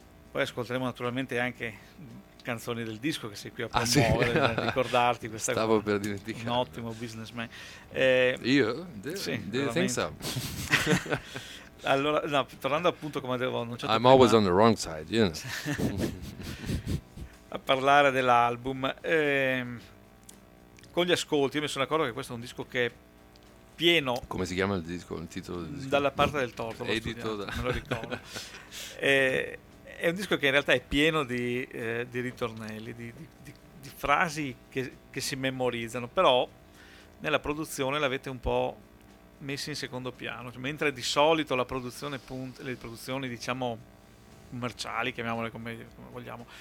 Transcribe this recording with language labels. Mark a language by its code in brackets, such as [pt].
[it] Poi ascolteremo naturalmente anche canzoni del disco che sei qui a promuovere, ah, sì? Per ricordarti questa. Stavo per dimenticare. Un ottimo businessman. Io? Sì, [en] didn't think so. [it] Allora, no, tornando appunto, come avevo annunciato, [en] I'm always on the wrong side, you know. [it] A parlare dell'album, con gli ascolti, io mi sono accorto che questo è un disco che è pieno. Come si chiama il disco? Il titolo del disco? Dalla parte del torto. Edito da... Me lo ricordo. È un disco che in realtà è pieno di ritornelli, di frasi che si memorizzano, però nella produzione l'avete un po' messo in secondo piano, cioè, mentre di solito la produzione, le produzioni, diciamo, commerciali, chiamiamole come vogliamo,